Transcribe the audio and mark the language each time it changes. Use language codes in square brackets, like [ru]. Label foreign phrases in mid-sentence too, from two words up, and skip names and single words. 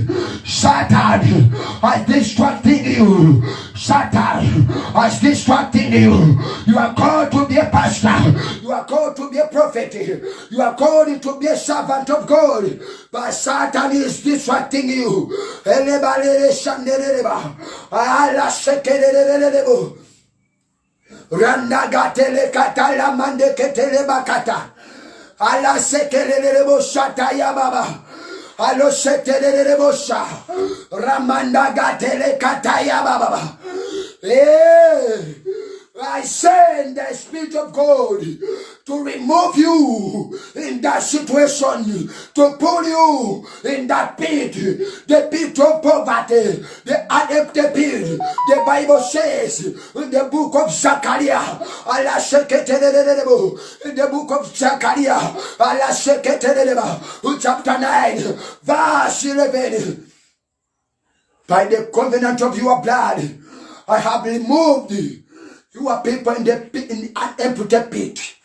[en] Satan is distracting you. Satan is distracting you. You are called to be a pastor. You are called to be a prophet. You are called to be a servant of God. But Satan is distracting you. Randa gatele katala mande ketele bakata. Ala sekelele boshata ya baba. Alo sekelele bosha. Ramanda gatele kataya baba. I send the Spirit of God to remove you in that situation, to pull you in that pit, the pit of poverty, the empty pit. The Bible says in the book of Zechariah, in the book of Zechariah, chapter 9, verse 11, by the covenant of your blood, I have removed your people in the pit, in an empty pit.